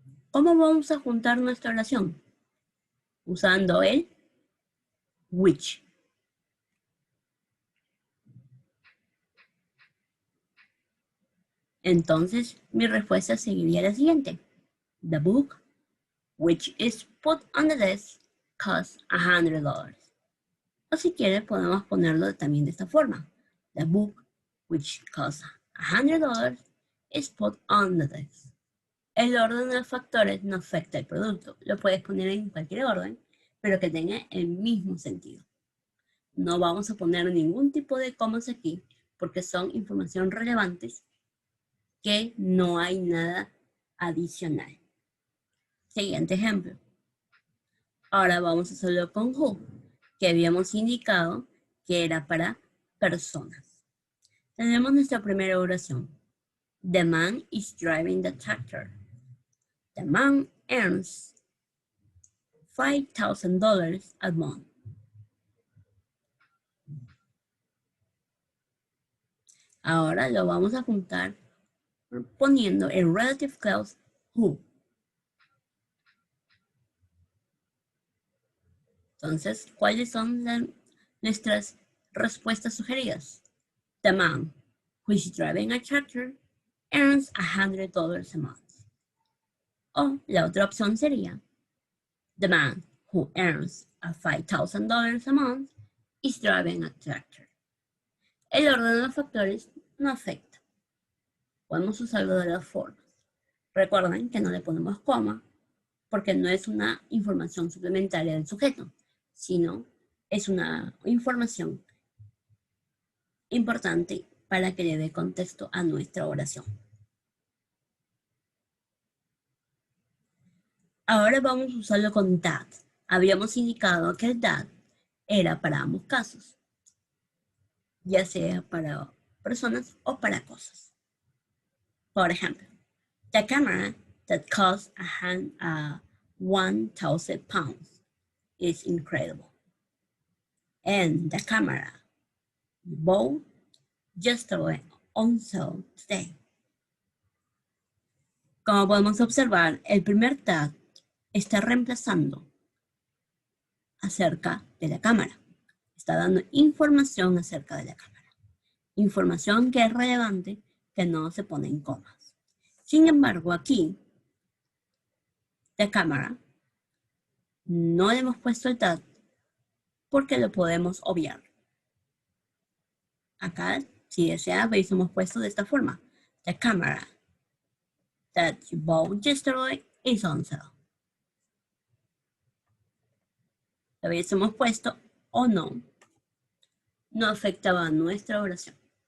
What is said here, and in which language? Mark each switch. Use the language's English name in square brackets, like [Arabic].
[Spanish] ¿Cómo vamos a juntar nuestra oración? Usando el which. Entonces, mi respuesta seguiría la siguiente. [English] The book, which is put on the desk, costs $100. [Spanish] O si quieres, podemos ponerlo también de esta forma. [English] The book, which costs $100, is put on the desk. [Spanish] El orden de los factores no afecta el producto. Lo puedes poner en cualquier orden, pero que tenga el mismo sentido. No vamos a poner ningún tipo de comas aquí, porque son información relevantes que no hay nada adicional. Siguiente ejemplo. Ahora vamos a hacerlo con who, que habíamos indicado que era para personas. Tenemos nuestra primera oración. [English] The man is driving the tractor. The man earns $5,000 a month. [Spanish] Ahora lo vamos a juntar poniendo el relative clause who. Entonces, ¿cuáles son nuestras respuestas sugeridas? [English] The man who is driving a tractor earns $100 a month. [Spanish] O la otra opción sería, [English] the man who earns $5,000 a month is driving a tractor. [Spanish] El orden de los factores no afecta. Podemos usarlo de las formas. Recuerden que no le ponemos coma porque no es una información suplementaria del sujeto, sino es una información importante para que le dé contexto a nuestra oración. Ahora vamos a usarlo con that. Habíamos indicado que el that era para ambos casos, ya sea para personas o para cosas. Por ejemplo, [English] the camera that costs 1,000 pounds is incredible. And the camera bought yesterday on sale today. [Spanish] Como podemos observar, el primer that está reemplazando acerca de la cámara. Está dando información acerca de la cámara. Información que es relevante, que no se pone en comas. Sin embargo, aquí, la cámara, no le hemos puesto el that porque lo podemos obviar. Acá, si desea, hubiésemos puesto de esta forma. [English] The camera that you bought yesterday is on sale. [Spanish] Lo hubiésemos puesto o no, no afectaba nuestra oración.